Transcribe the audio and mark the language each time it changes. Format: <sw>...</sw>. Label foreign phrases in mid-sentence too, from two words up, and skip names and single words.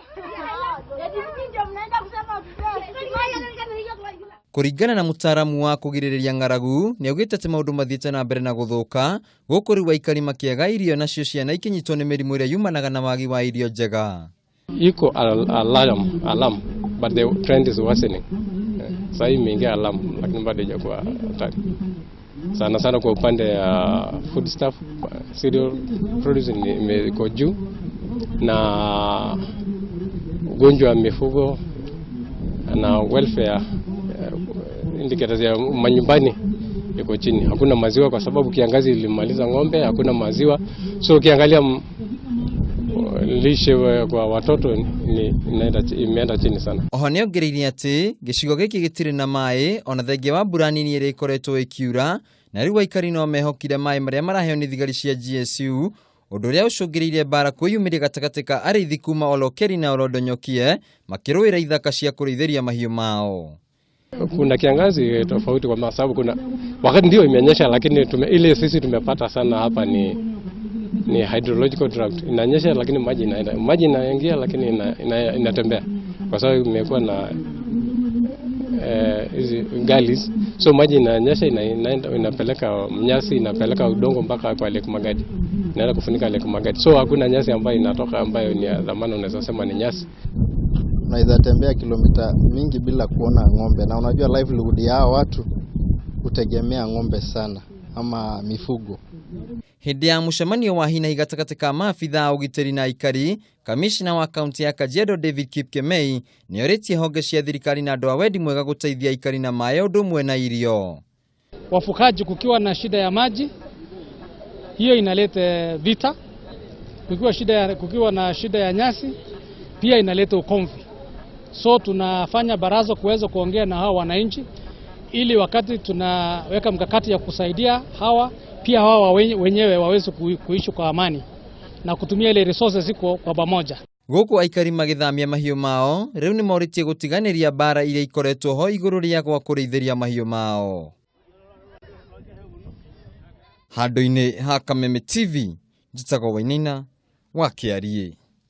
<ki>Kuringana na mutaaramu wa kugiririria ng'aragu ni augite ati maundu mathiete na mbere na guthuka guku riu Aikari makiaga irio nacio ciana ikinyitwo ni mirimu iria yumanaga na wagi wa irio njega.</ki> <en>Iko alarm but the trend is worsening.</en> <sw>Sasa imeingia alarm lakini bado haijakuwa hatari. Sana kwa upande ya</sw> <en>food stuff, cereal produce</en> <sw>imeko juu na ugonjwa wa mifugo na</sw> <en>welfare indicators</en> <sw>ya manyumbani iko chini. Hakuna maziwa kwa sababu kiangazi ilimaliza ng'ombe, hakuna maziwa. So ukiangalia lishe kwa watoto imeenda chini sana.</sw> <ki>Oho ni ongereirie ati gicigo giki gitire na Maai ona thengia wa mbura nini iri ikoretwo ikiura na riu Aikari no mehokire Maai maria maraheo ni thigari cia GSU undu uria ucungiriirie mbara kwiyumiria gatagati ka ariithi kuma Olokeri na Orodonyokie makiruira ithaka cia kuriithiria mahiu mao.</ki> <sw>Kuna kiangazi tofauti kwa sababu kuna wakati ndio imenyesha lakini ile sisi tumepata sana hapa ni</sw> <en>hydrological drought.</en> <sw>Inanyesha lakini maji inaingia lakini inatembea kwa sababu imekuwa na hizi gullies. So maji inanyesha inapeleka nyasi, inapeleka udongo mpaka kwa Lake Magadi, inaenda kufunika Lake Magadi. So hakuna nyasi ambayo inatoka ambayo ni ya dhamana, unaweza sema ni nyasi. Unaweza tembea kilomita mingi bila kuona ng'ombe, na unajua livelihood ya watu kutegemea ng'ombe sana ama mifugo.</sw> <ki>Hindi ya mucemanio wa hina gatagati ka maabitha a ugitiri na Aikari, kamishna wa kaunti ya Kajiado David Kipkemei ni oritie honge cia thirikari na andu a wendi mwega guteithia Aikari na Maai undu umwe na irio.</ki> <sw>Wafukaji kukiwa na shida ya maji, hiyo inaleta vita. Kukiwa na shida ya nyasi, pia inaleta ukomvi. So tunafanya baraza kuweza kuongea na hawa wananchi ili wakati tunaweka mkakati ya kusaidia hawa, pia hawa wenyewe waweze kuishi kwa amani na kutumia ile resources ziko kwa pamoja.</sw> <ki>Guku Aikari magithamia mahiu mao riu ni moritie gutiganiria mbara iria ikoretwo ho iguru ria gwa kuriithiria mahiu mao. Handu-ini ha Kameme TV, njitagwo Wainaina wa Kiarie.</ki>